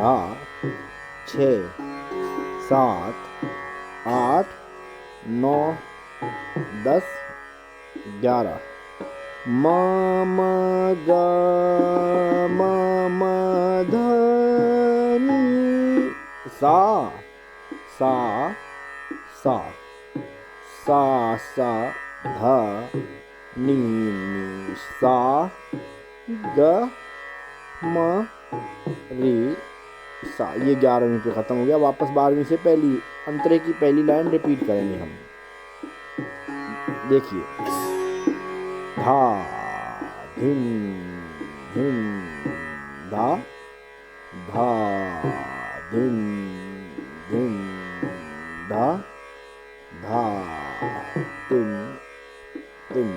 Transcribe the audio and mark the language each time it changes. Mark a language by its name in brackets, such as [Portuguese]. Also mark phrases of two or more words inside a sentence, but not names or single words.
[Hindi] 6 7 8 9 10 11 म म ग म म ध नि सा सा सा सा सा धा नी नी सा ग म रे सा। ये 11वीं पे खत्म हो गया। वापस 12वीं से पहली अंतरे की पहली लाइन रिपीट करेंगे हम। देखिए, धा धिन धिन धा धा धिन धिन धा धा तिन तिन।